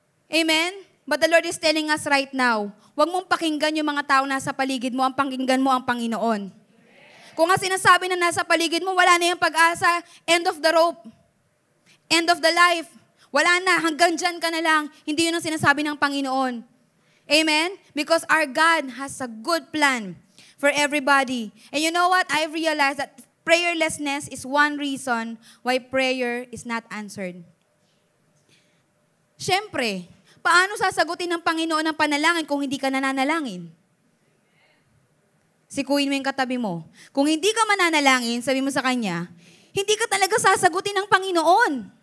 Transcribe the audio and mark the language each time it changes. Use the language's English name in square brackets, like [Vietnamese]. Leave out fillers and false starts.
[Filipino] Amen? [English] But the Lord is telling us right now, [Filipino] huwag mong pakinggan yung mga tao nasa paligid mo, ang pakinggan mo ang Panginoon. Kung nga sinasabi na nasa paligid mo, wala na yung pag-asa, end of the rope, end of the life. Wala na, hanggang dyan ka na lang. Hindi yun ang sinasabi ng Panginoon. Amen? [English] Because our God has a good plan for everybody. And you know what? I've realized that prayerlessness is one reason why prayer is not answered. [Filipino] Siyempre, paano sasagutin ng Panginoon ang panalangin kung hindi ka nananalangin? Sikuin mo yung katabi mo. Kung hindi ka mananalangin, sabi mo sa Kanya, hindi ka talaga sasagutin ng Panginoon.